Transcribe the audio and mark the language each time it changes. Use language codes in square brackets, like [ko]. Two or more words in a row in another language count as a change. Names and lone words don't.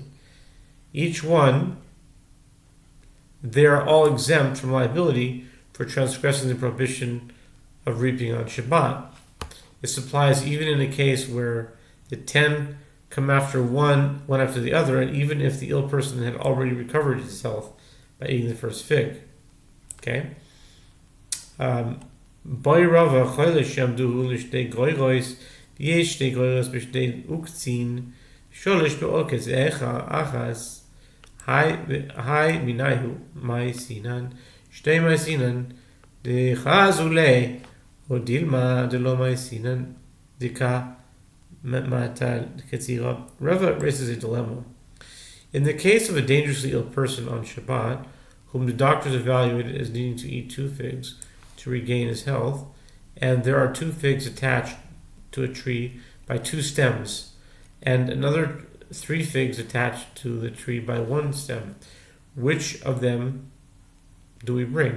[en] Each one, they are all exempt from liability for transgressing the prohibition of reaping on Shabbat. This applies even in a case where the 10 come after one after the other, and even if the ill person had already recovered his health by eating the first fig. [arc] Okay? בעי רבא חולה שאמדוהו לשתי גרוגרות ויש שתי גרוגרות בשתי עוקצין ושלש בעוקץ אחד הי מינייהו מייתינן שתי מייתינן דזוטרי או דילמא דלא מייתינן דנפיש מטל קצירה. [en] Rava raises a dilemma. In the case of a dangerously ill person on Shabbat, whom the doctors evaluated as needing to eat 2 figs to regain his health, and there are 2 figs attached to a tree by 2 stems, and another 3 figs attached to the tree by 1 stem, which of them do we bring?